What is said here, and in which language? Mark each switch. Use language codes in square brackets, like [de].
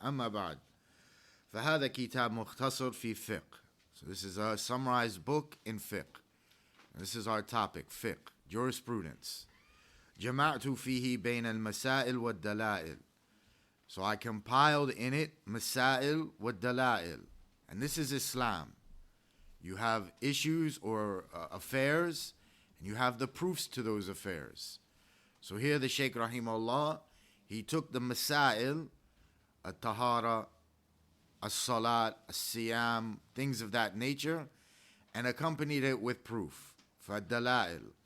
[ar] أما بعد فهذا كتاب مختصر في فقه. [en] So this is a summarized book in fiqh. And this is our topic, fiqh, jurisprudence. [ar] جمعت فيه بين المسائل والدلائل. [en] So I compiled in it [ar] مسائل والدلائل. [en] And this is Islam. You have issues or affairs, and you have the proofs to those affairs. So here the Shaykh rahimahullah, he took the masail, at-tahara, as-salat, as-siyam, things of that nature, and accompanied it with proof, fad-dalail.